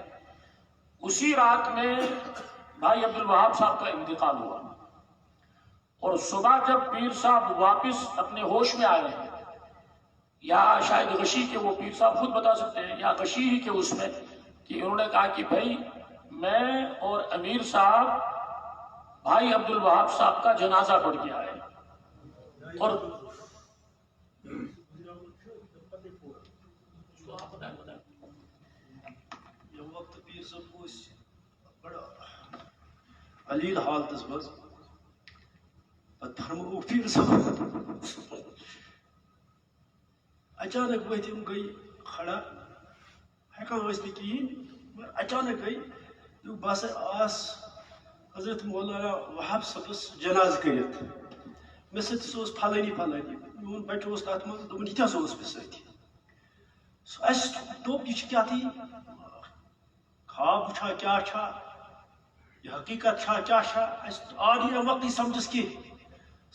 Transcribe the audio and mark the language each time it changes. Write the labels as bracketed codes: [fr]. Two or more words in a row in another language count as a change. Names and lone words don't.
[ur] اسی رات میں بھائی عبد الوہاب صاحب کا انتقال ہوا اور صبح جب پیر صاحب واپس اپنے ہوش میں آئے ہیں یا شاید غشی کے وہ پیر صاحب خود بتا سکتے ہیں یا غشی ہی کے اس میں کہ انہوں نے کہا کہ بھائی میں اور امیر صاحب بھائی عبد الوہاب صاحب کا جنازہ پڑھ کے آئے اور [ks] علیل حالتس مز فرمو پیر صاحب اچانک وتم گئی کھڑا ہیکان ٲسۍ نہٕ کِہیٖنۍ اچانک گئی بس آس حضرت مولانا وہاب صٲبس جنازٕ کٔرِتھ مےٚ سۭتۍ اوس فلٲنی فلٲنی میون بچہِ اوس تتھ منٛز دوٚپُن یہِ تہِ ہسا اوس مےٚ سۭتۍ اَسہِ دوٚپ یہِ چھِ کیٛاہتھٕے خواب چھا کیٛاہ چھا یہ حقیقت چھا کیا چھا آو نہٕ اَمہِ وقتٕے سمجھس کینٛہہ.